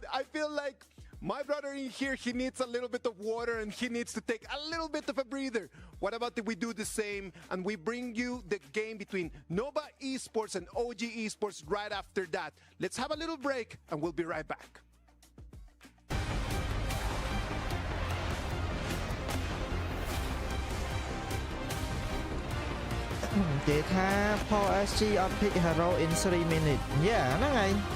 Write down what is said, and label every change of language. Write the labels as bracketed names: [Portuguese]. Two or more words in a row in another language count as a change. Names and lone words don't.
[English] I feel like my brother in here, he needs a little bit of water and he needs to take a little bit of a breather. What about if we do the same and we bring you the game between Nova Esports and OG Esports right after that? Let's have a little break and we'll be right back. [Khmer] និយាយថា Paul SG អត់ [English] pick hero in 3 minutes [Khmer] ហ្នឹងហើយ